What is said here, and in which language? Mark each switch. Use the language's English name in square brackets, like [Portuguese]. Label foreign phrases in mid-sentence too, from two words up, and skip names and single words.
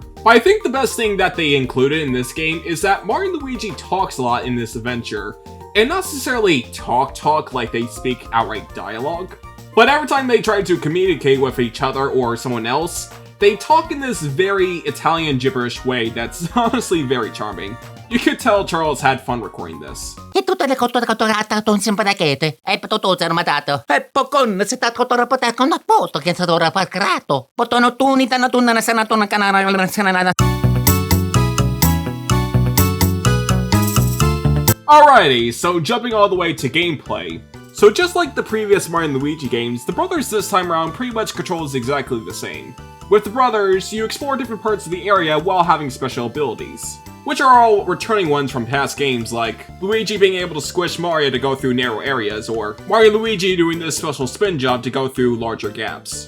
[English] But I think the best thing that they included in this game is that Mario and Luigi talks a lot in this adventure, and not necessarily talk like they speak outright dialogue, but every time they try to communicate with each other or someone else, they talk in this very Italian gibberish way that's honestly very charming. You could tell Charles had fun recording this. E tutte le cottorate ton simpatichete. E tutto armatato. E pocon se ta cottora poter con apposto che sadora parcrato. Potono tunita na tunna na senatona canara na senana. Alrighty, so jumping all the way to gameplay. So just like the previous Mario and Luigi games, the brothers this time around pretty much controls exactly the same. With the brothers, you explore different parts of the area while having special abilities, which are all returning ones from past games, like Luigi being able to squish Mario to go through narrow areas, or Mario and Luigi doing this special spin jump to go through larger gaps.